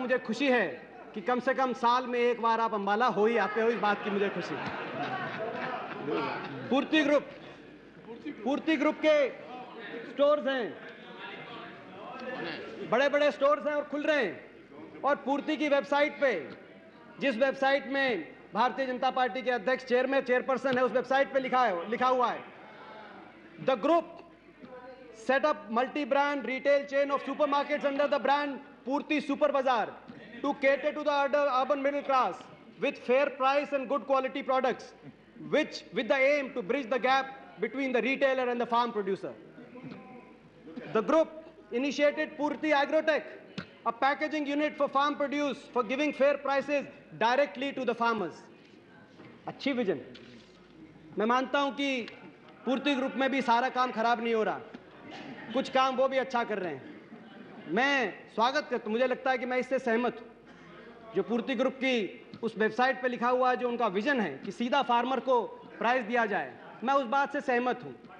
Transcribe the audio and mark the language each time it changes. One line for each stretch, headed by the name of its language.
Hindi: मुझे खुशी है कि कम से कम साल में एक बार आप अंबाला हो ही आते हो, इस बात की मुझे खुशी है। पूर्ति ग्रुप के स्टोर्स हैं, बड़े बड़े स्टोर्स हैं और खुल रहे हैं। और पूर्ति की वेबसाइट पे, जिस वेबसाइट में भारतीय जनता पार्टी के अध्यक्ष चेयरपर्सन है, उस वेबसाइट पे लिखा हुआ है,
English: The group set up multi-brand retail chain of supermarkets under the brand Purti Super Bazaar to cater to the urban middle class with fair price and good quality products, which with the aim to bridge the gap between the retailer and the farm producer. The group initiated Purti Agrotech, a packaging unit for farm produce for giving fair prices directly to the farmers.
Hindi: अच्छी vision. मैं मानता हूं कि पूर्ति group में भी सारा काम खराब नहीं हो रहा, कुछ काम वो भी अच्छा कर रहे हैं। मैं स्वागत करता हूं, मुझे लगता है कि मैं इससे सहमत हूं। जो पूर्ति ग्रुप की उस वेबसाइट पे लिखा हुआ है, जो उनका विजन है कि सीधा फार्मर को प्राइस दिया जाए, मैं उस बात से सहमत हूं।